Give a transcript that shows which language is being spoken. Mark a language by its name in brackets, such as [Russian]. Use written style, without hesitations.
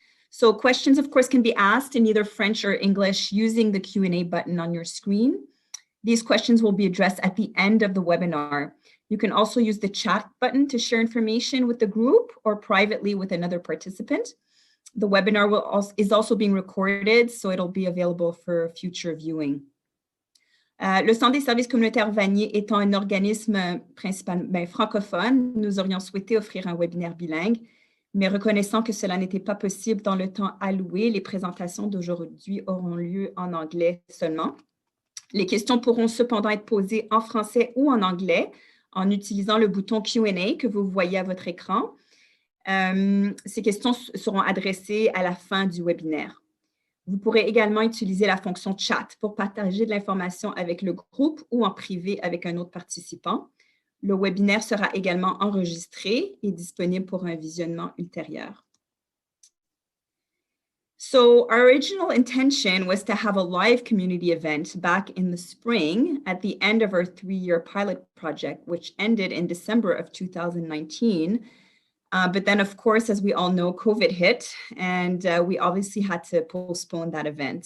[English] So questions, of course, can be asked in either French or English using the Q&A button on your screen. These questions will be addressed at the end of the webinar. You can also use the chat button to share information with the group or privately with another participant. The webinar is also being recorded, so it'll be available for future viewing. [French] Le Centre des services communautaires Vanier étant un organisme principalement francophone, nous aurions souhaité offrir un webinaire bilingue, mais reconnaissant que cela n'était pas possible dans le temps alloué, les présentations d'aujourd'hui auront lieu en anglais seulement. Les questions pourront cependant être posées en français ou en anglais en utilisant le bouton Q&A que vous voyez à votre écran. Ces questions seront adressées à la fin du webinaire. Vous pourrez également utiliser la fonction chat pour partager de l'information avec le groupe ou en privé avec un autre participant. Le webinaire sera également enregistré et disponible pour un visionnement ultérieur. [English] So our original intention was to have a live community event back in the spring at the end of our 3-year pilot project, which ended in December of 2019. But then, of course, as we all know, COVID hit, and we obviously had to postpone that event.